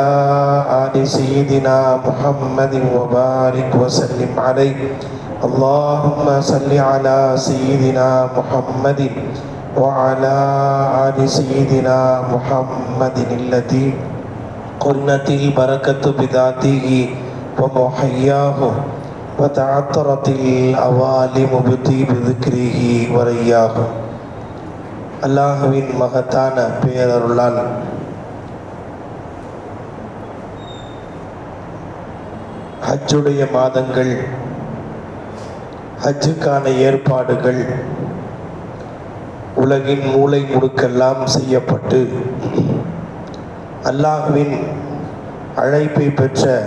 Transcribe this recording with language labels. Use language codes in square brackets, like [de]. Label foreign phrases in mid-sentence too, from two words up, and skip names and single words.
[ar] آل سيدنا محمد وبارك وسلم عليه اللهم صل على سيدنا محمد وعلى آل سيدنا محمد الذي قرنت البركة بذاته ومحياه وتعطرت الأوالم بطيب ذكره ورياه. [ta] அல்லாஹ்வின் மகத்தான பேரருளால் ஹஜ்ஜுடைய மாதங்கள், ஹஜ்ஜுக்கான ஏற்பாடுகள் உலகின் மூலை முடுக்கெல்லாம் செய்யப்பட்டு அல்லாஹ்வின் அழைப்பை பெற்ற